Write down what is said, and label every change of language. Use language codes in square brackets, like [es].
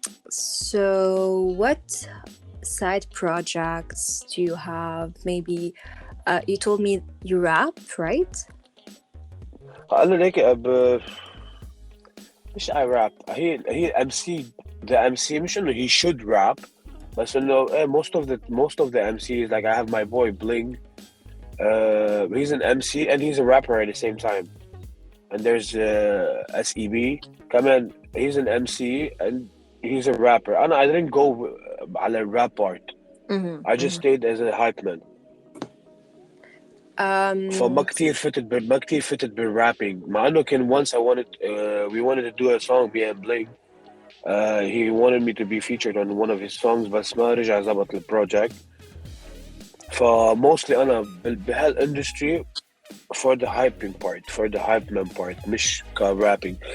[en] So what side projects do you have? Maybe you told me you rap, right? [ar] قال له هيك مش [en] I rap. [ar] هي MC. [en] The MC [ar] مش إنه [en] he should rap. [ar] بس إنه [en] most of the MCs, like I have my boy Bling. He's an MC and he's a rapper at the same time. And there's SEB. [ar] كمان [en] he's an MC and he's a rapper. I didn't go [ar] على [en] rap part. I just stayed as a hypeman. [ar] فما كتير فتت بالrapping. مع إنه كان [en] once we wanted to do a song me and Bling. He wanted me to be featured on one of his songs [ar] بس ما رجع زبط البروجكت. [en] mostly [ar] أنا بهالindustry [en] for the hyping part, for the hypeman part, [ar] مش كrapping.